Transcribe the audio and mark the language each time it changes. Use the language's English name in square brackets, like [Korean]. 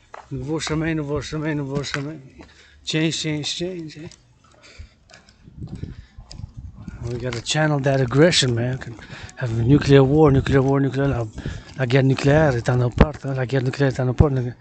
[French] Nouveau chemin, nouveau chemin, nouveau chemin. [English] Change, change, change. Eh? We gotta channel that aggression, man. Have a nuclear war. [French] La guerre nucléaire est à nos portes. Hein? La guerre nucléaire est à nos portes.